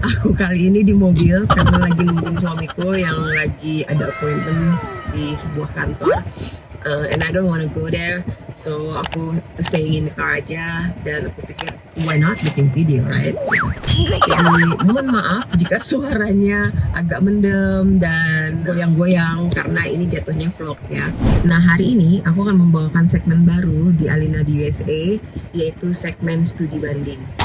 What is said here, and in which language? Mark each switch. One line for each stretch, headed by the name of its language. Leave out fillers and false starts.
Indonesian: Aku kali ini di mobil karena lagi nungguin suamiku yang lagi ada appointment di sebuah kantor.
English: And I don't wanna go there, so aku staying in the car aja.
Indonesian: Dan aku pikir,
English: why not
Indonesian: bikin video,
English: right?
Indonesian: Jadi mohon maaf jika suaranya agak mendem dan goyang-goyang karena ini jatuhnya vlog ya. Nah, hari ini aku akan membawakan segmen baru di Alina di USA, yaitu segmen studi banding.